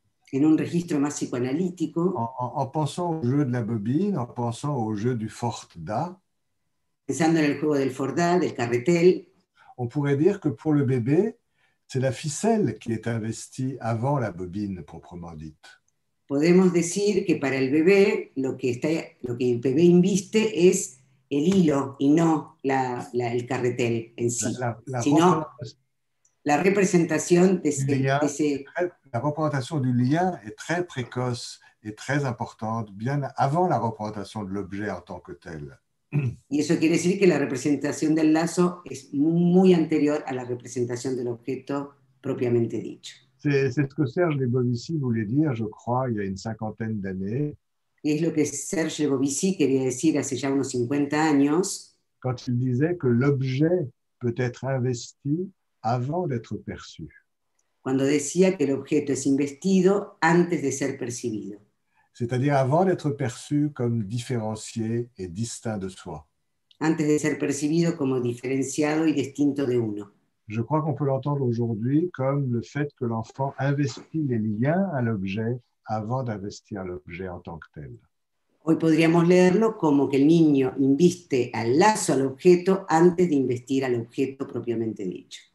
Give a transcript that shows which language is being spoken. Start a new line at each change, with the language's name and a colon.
Spanish: En un registro más psicoanalítico,
French: en pensant au jeu de la bobine, en pensant au jeu du Fort-Da,
Spanish: pensando en el juego del Fordá, del carretel,
French: on pourrait dire que pour le bébé, c'est la ficelle qui est investie avant la bobine proprement dite.
Spanish: podemos decir que para el bebé lo que el bebé inviste es el hilo y no el carretel en sí, sino la representación de ese...
French: La représentation du lien est très précoce et très importante, bien avant la représentation de l'objet en tant que tel.
Spanish: Y eso quiere decir que la representación del lazo es muy anterior a la representación del objeto propiamente dicho.
French: C'est ce que Serge Lebovici voulait dire, je crois, il y a une cinquantaine d'années.
Spanish: Y es lo que Serge Lebovici quería decir hace ya unos 50 años,
French: quand il disait que l'objet peut être investi avant d'être perçu.
Spanish: Cuando decía que el objeto es investido antes de ser percibido.
French: C'est-à-dire avant d'être perçu comme différencié et distinct de soi.
Spanish: Antes de ser percibido como diferenciado y distinto de uno.
French: Je crois qu'on peut l'entendre aujourd'hui comme le fait que l'enfant investit les liens à l'objet avant d'investir l'objet en tant que tel.
Spanish: Hoy podríamos leerlo como que el niño inviste al lazo al objeto antes de investir al objeto propiamente dicho.